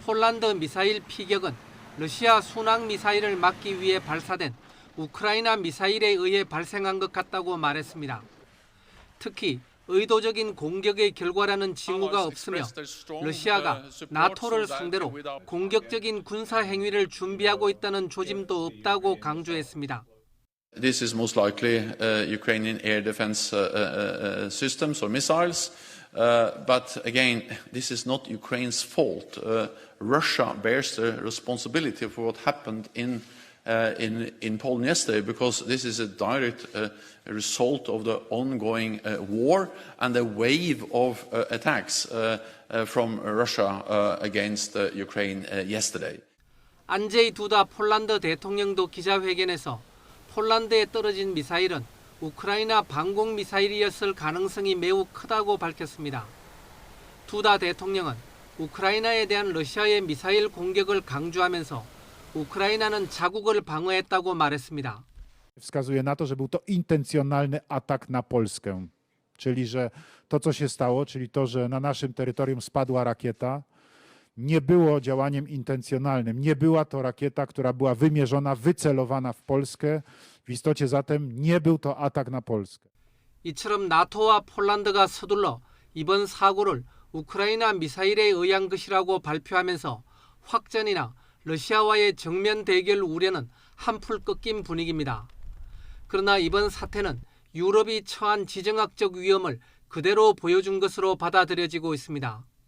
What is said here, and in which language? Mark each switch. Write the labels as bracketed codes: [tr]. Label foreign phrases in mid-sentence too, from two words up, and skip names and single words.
[ko] 폴란드 미사일 피격은 러시아 순항 미사일을 막기 위해 발사된 우크라이나 미사일에 의해 발생한 것 같다고 말했습니다. 특히 의도적인 공격의 결과라는 징후가 없으며 러시아가 나토를 상대로 공격적인 군사 행위를 준비하고 있다는 조짐도 없다고 강조했습니다. [en] This is most likely Ukrainian air defense systems or missiles. But again, this is not Ukraine's fault. Russia bears the responsibility for what happened in Poland yesterday, because this is a direct result of the ongoing war and a wave of attacks from Russia against Ukraine yesterday. [ko] 안제이 두다 폴란드 대통령도 기자회견에서 폴란드에 떨어진 미사일은 우크라이나 방공 미사일이었을 가능성이 매우 크다고 밝혔습니다. 두다 대통령은 우크라이나에 대한 러시아의 미사일 공격을 강조하면서 우크라이나는 자국을 방어했다고 말했습니다. [pl] Wskazuje na to, że był to intencjonalny atak na Polskę, czyli że to, co się stało, czyli to, że na naszym terytorium spadła rakieta, nie było działaniem intencjonalnym. Nie była to rakieta, która była wymierzona, wycelowana w Polskę. W istocie zatem nie był to atak na Polskę. [ko] 이처럼 나토와 폴란드가 서둘러 이번 사고를 우크라이나 미사일에 의한 것이라고 발표하면서 확전이나 러시아와의 정면 대결 우려는 한풀 꺾인 분위기입니다. 그러나 이번 사태는 유럽이 처한 지정학적 위험을 그대로 보여준 것으로 받아들여지고 있습니다.